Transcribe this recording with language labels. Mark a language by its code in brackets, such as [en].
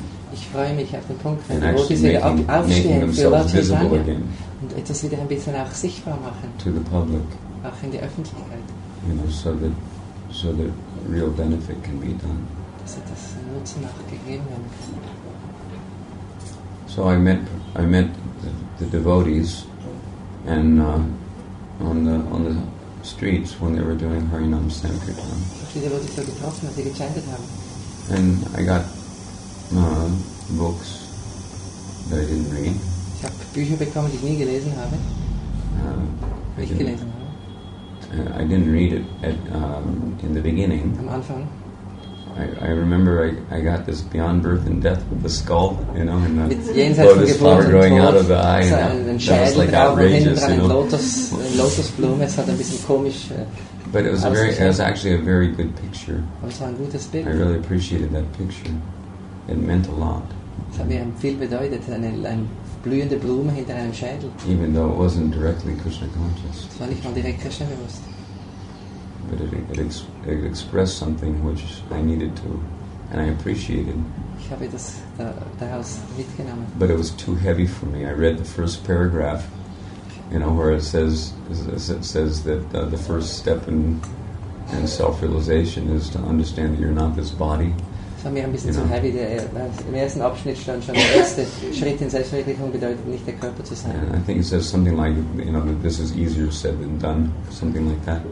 [de] ich freue mich auf den Punkt, wenn Devotees wieder aufstehen für Lord Chaitanya und etwas wieder ein bisschen auch sichtbar machen. [en] To the public. [de] Auch in der Öffentlichkeit. [en] So that real benefit can be done. [de] Dass etwas Nutzen auch gegeben werden kann. [en] So I met the devotees and on the streets when they were doing Harinam Sankirtan. [de] Die Devotees so getroffen, als sie gechantet haben. [en] And I got books that I didn't read. [de] Ich habe Bücher bekommen, die ich nie gelesen habe. Nicht gelesen habe. [en] I didn't read it in the beginning. [de] Am Anfang. [en] I remember I got this Beyond Birth and Death with the skull, and the lotus flower growing out of the eye. And that was like outrageous, [de] Lotusblume, es hat ein bisschen komisch. [en] But it was actually a very good picture. [de] Es war ein gutes Bild. [en] I really appreciated that picture. It meant a lot. [de] Es hat mir viel bedeutet, eine blühende Blume hinter einem Schädel. [en] Even though it wasn't directly Krishna conscious. [de] Es war nicht mal direkt Krishna bewusst. [en] But it expressed something which I needed to, and I appreciated. [de] Ich habe das daraus mitgenommen. [en] But it was too heavy for me. I read the first paragraph, where it says that the first step in self-realization is to understand that you're not this body. [de] Das war mir ein bisschen zu heavy. Im ersten Abschnitt stand schon, der erste Schritt in Selbstverwirklichung bedeutet nicht der Körper zu sein. [en] And I think it says something like, that this is easier said than done, something like that.